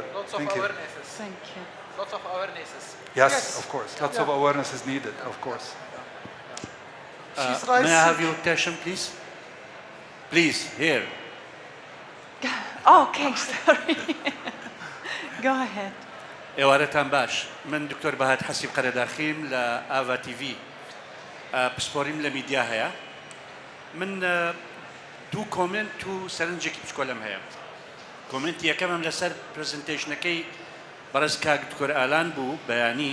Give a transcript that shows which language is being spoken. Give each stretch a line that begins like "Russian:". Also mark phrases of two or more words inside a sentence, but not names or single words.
English: Lots of awarenesses. Thank you. Lots of awarenesses. Yes, of course. Lots of awareness is needed, of course. May I have your question, please? Please, here. Okay, sorry. Go ahead.
Central Kurdish: ئێوارەتان باش. من دکتۆر بەهات حەسیب قەرەداخیم لە ئاوا تیڤی پسپۆریم لە میدیا هەیە. من دوو کۆمنت و سەرنجێکی بچکۆلەم هەیە. کۆمنتی یەکەمم لەسەر پرزنتیشنەکەی بەڕێز کاک دکتۆر ئالان بوو بەیانی.